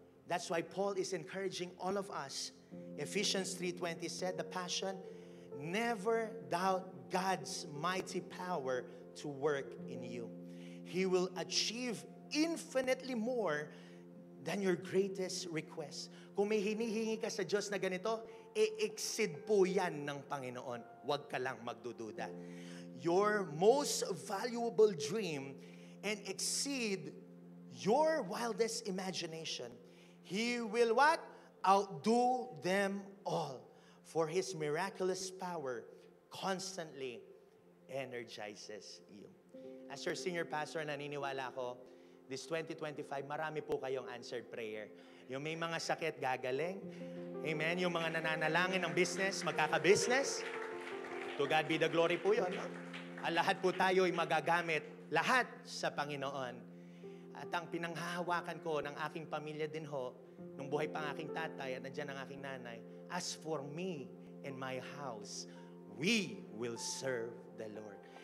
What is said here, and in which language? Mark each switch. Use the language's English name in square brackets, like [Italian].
[English] That's why Paul is encouraging all of us. Ephesians 3:20 said, the Passion, never doubt God's mighty power to work in you. He will achieve infinitely more than your greatest request. [Filipino] Kung may hinihingi ka sa Diyos na ganito, i-exceed po yan ng Panginoon. Huwag ka lang magdududa. [English] Your most valuable dream and exceed your wildest imagination. He will what? Outdo them all. For His miraculous power constantly energizes you. As your senior pastor, [Filipino] naniniwala ako, [English] this 2025, [Filipino] marami po kayong [English] answered prayer. [Filipino] Yung may mga sakit, gagaling. Amen. Yung mga nananalangin ng business, magkaka-business. [English] To God be the glory [Filipino] po yun. No? Ang lahat po tayo ay magagamit. Lahat sa Panginoon. At ang pinanghahawakan ko ng aking pamilya din ho, nung buhay pa ang aking tatay at nandiyan ang aking nanay, [English] as for me and my house, we will serve the Lord.